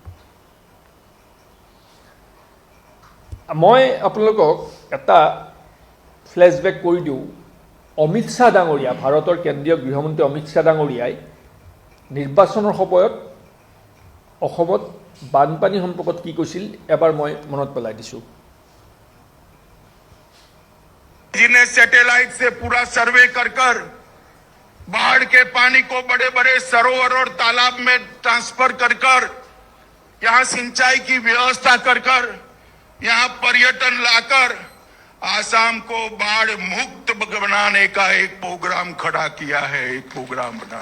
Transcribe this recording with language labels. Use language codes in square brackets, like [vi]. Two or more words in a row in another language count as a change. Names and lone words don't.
[as] মই আপোনালোকক এটা ফ্লেশ্ববেক কৰি দিওঁ। অমিত শ্বাহ ডাঙৰীয়া, ভাৰতৰ কেন্দ্ৰীয় গৃহমন্ত্ৰী অমিত শ্বাহ ডাঙৰীয়াই নিৰ্বাচনৰ সময়ত অসমত বানপানী সম্পৰ্কত কি কৈছিল এবাৰ মই মনত পেলাই দিছোঁ। [hi] जिन्हें सैटेलाइट से पूरा सर्वे कर कर बाढ़ के पानी को बड़े बड़े सरोवर और तालाब में ट्रांसफर कर कर यहाँ सिंचाई की व्यवस्था कर कर यहाँ पर्यटन लाकर आसाम को बाढ़ मुक्त बनाने का एक प्रोग्राम खड़ा किया है, एक प्रोग्राम बना।